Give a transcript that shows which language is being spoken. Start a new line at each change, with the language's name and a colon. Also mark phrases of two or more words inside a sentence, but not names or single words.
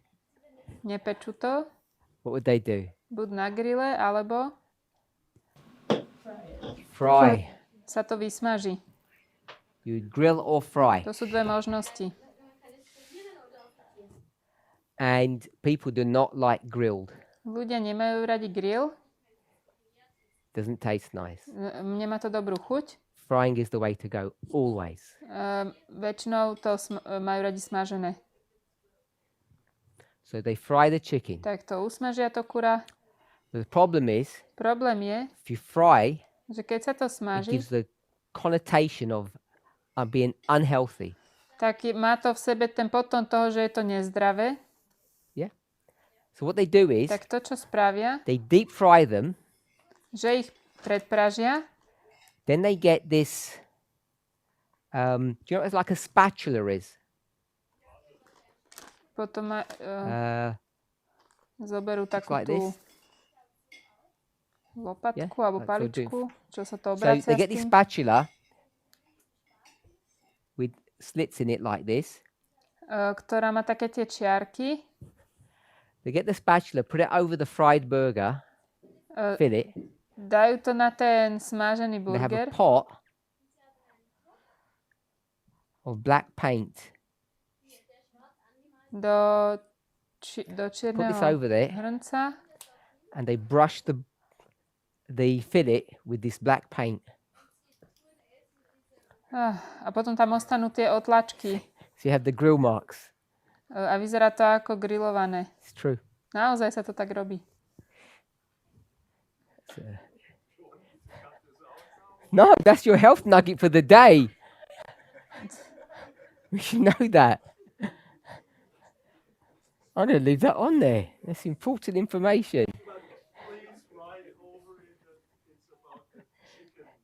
Slovak: nepečú to,
English: What would they do?
Slovak: buď na grille, alebo
English: Fry.
Slovak: sa to vysmaží.
English: You would grill or fry.
Slovak: To sú dve možnosti.
English: And people do not like grilled.
Slovak: Ľudia nemajú radi grill,
English: Doesn't taste nice.
Slovak: nemá to dobrú chuť.
English: Frying is the way to go, always.
Slovak: Väčšinou to majú radi smažené.
English: So they fry the chicken.
Slovak: Tak to usmažia to kura.
English: The problem is,
Slovak: Problém je,
English: if you fry,
Slovak: že keď sa to
English: it
Slovak: smaží,
English: gives the connotation of being unhealthy.
Slovak: tak má to v sebe ten potom toho, že je to nezdravé.
English: Yeah. So what they do is,
Slovak: Tak to, čo spravia,
English: they deep fry them.
Slovak: že ich predpražia,
English: Then they get this. Do you know what like a spatula is?
Slovak: potom zoberú
English: Looks
Slovak: takú
English: like
Slovak: tú
English: this.
Slovak: lopatku
English: Yeah,
Slovak: alebo
English: that's what we do.
Slovak: paličku, čo sa to
English: So
Slovak: obracia
English: they
Slovak: s
English: get this
Slovak: tým.
English: spatula with slits in it like this.
Slovak: Ktorá má také tie čiarky.
English: They get the spatula, put it over the fried burger, fill it.
Slovak: Dajú to na ten smážený
English: They have a
Slovak: burger.
English: pot of black paint.
Slovak: Do
English: Put this
Slovak: čierneho
English: over there,
Slovak: hrnca
English: and they brush the fillet with this black paint.
Slovak: a potom tam ostanú tie otlačky
English: So you have the grill marks.
Slovak: a vyzerá to ako grillované.
English: It's true.
Slovak: Naozaj sa to tak robí.
English: No, that's your health nugget for the day. We should know that. I'm going to leave that on there. That's important information. Please write over it that it's about the chicken.